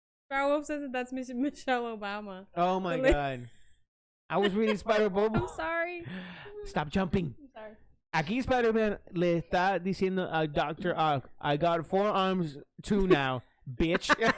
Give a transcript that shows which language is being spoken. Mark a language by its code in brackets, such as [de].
[en] Sparrowwolf says that that's Michelle Obama. Oh my God. I was reading Spider-Pope. I'm sorry. Stop jumping. I'm sorry. [es] Aquí Spider-Man le está diciendo a Dr. [en] Ock, I got 4 arms too now, bitch.